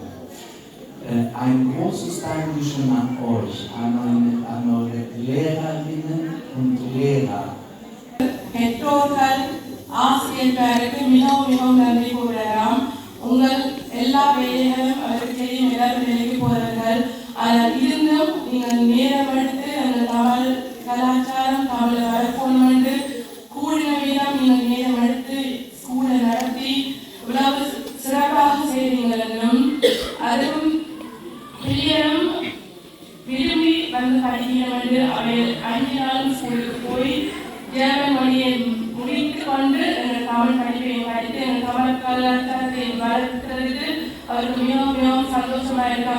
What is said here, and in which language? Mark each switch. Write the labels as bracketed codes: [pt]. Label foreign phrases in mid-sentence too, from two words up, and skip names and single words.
[de] Ein großes Dankeschön an euch, an eure Lehrerinnen und Lehrer. [ta] பெற்றோர்கள் ஆசிரியர்களுக்கு மிகவும் நன்றி கூறுகிறோம். உங்கள் எல்லா வேலைகளும் அவருக்கு தெரியும், எல்லாரும் வேலைக்கு போகிறார்கள். ஆனால் இருந்தும் நீங்கள் நேரம் எடுத்து அந்த தமிழ் கலாச்சாரம் தமிழை வளர்க்கணும் என்று கூடின வீதம் நீங்கள் நேரம் எடுத்து ஸ்கூலை நடத்தி இவ்வளவு சிறப்பாக செய்கிறீர்கள் என்றும் அதுவும் பிள்ளைகளும் விரும்பி வந்து படிக்கணும் என்று அவை 5 நாளும் ஸ்கூலுக்கு போய் ஜெர்மன் மொழியை முடித்து கொண்டு எங்கள் தமிழ் படிப்பையும் படித்து எங்கள் தமிழ் கலாச்சாரத்தை வளர்க்கிறதுக்கு அவருக்கு மிகவும் சந்தோஷமாக இருக்காங்க.